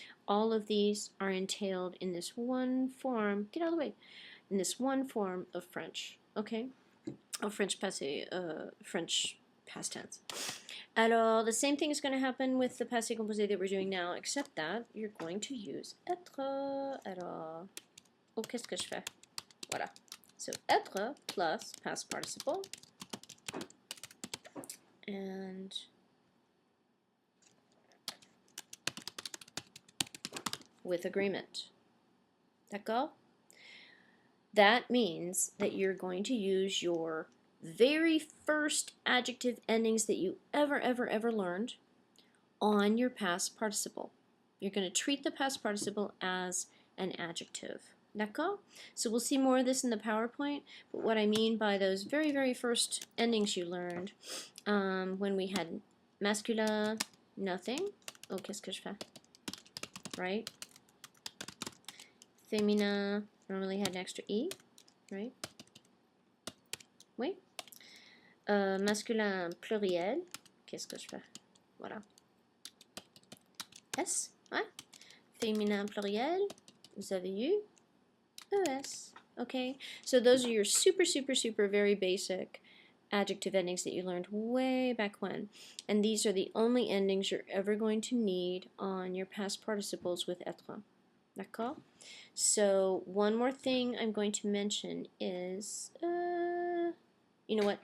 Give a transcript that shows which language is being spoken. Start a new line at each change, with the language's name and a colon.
English: All of these are entailed in this one form, get out of the way, in this one form of French, okay? Of French passé, French past tense. Alors, the same thing is going to happen with the passé composé that we're doing now, except that you're going to use être.
French: Alors, oh, qu'est-ce que je fais? Voilà.
English: So, être plus past participle. And with agreement. D'accord? That means that you're going to use your very first adjective endings that you ever learned on your past participle. You're going to treat the past participle as an adjective. D'accord? So we'll see more of this in the PowerPoint, but what I mean by those very first endings you learned, when we had masculin, nothing.
French: Oh, qu'est-ce que je fais?
English: Right? Féminin normally had an extra E, right?
French: Oui. Masculin pluriel, qu'est-ce que je fais? Voilà. S, ouais. Féminin pluriel, vous avez eu ES.
English: Okay, so those are your super very basic adjective endings that you learned way back when. And these are the only endings you're ever going to need on your past participles with être. D'accord? So one more thing I'm going to mention is, you know what?